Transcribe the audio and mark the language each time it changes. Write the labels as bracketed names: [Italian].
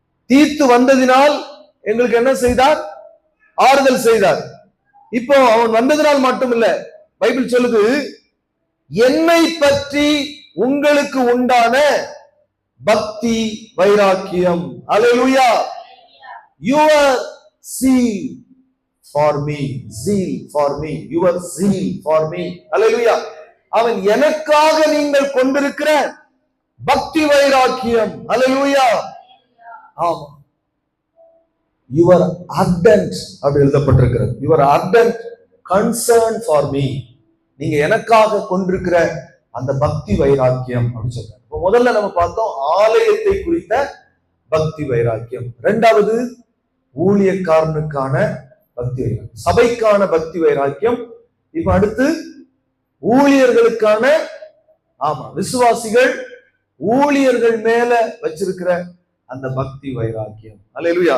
[Tamil] தீத்து வந்ததினால் எங்களுக்கு என்ன செய்தார்? ஆறுதல் செய்தார். இப்போ அவன் வந்ததினால் மட்டும் இல்ல, பைபிள் சொல்லுது, என்னை பற்றி உங்களுக்கு உண்டான பக்தி வைராக்கியம். அல்லேலூயா. [English] your zeal for me, zeal for me, your zeal for me. [Tamil] அல்லேலூயா. அவன் எனக்காக நீங்கள் கொண்டிருக்கிற பக்தி வைராக்கியம். அல்லேலூயா. ஆமா. [English] your ardent [Tamil] அப்படி எழுதப்பட்டிருக்கிறது. [English] your ardent concern for me. [Tamil] நீங்க எனக்காக கொண்டிருக்கிற அந்த பக்தி வைராக்கியம் அப்படின்னு சொல்றாங்க. இப்போ முதல்ல நம்ம பார்த்தோம் ஆலயத்தை குறித்த பக்தி வைராக்கியம். இரண்டாவது ஊழியக்காரனுக்கான பக்தி வைராக்கியம், சபைக்கான பக்தி வைராக்கியம். இப்ப அடுத்து ஊழியர்களுக்கான, ஆமா, விசுவாசிகள் ஊழியர்கள் மேல வச்சிருக்கிற அந்த பக்தி வைராக்கியம். அல்லேலூயா.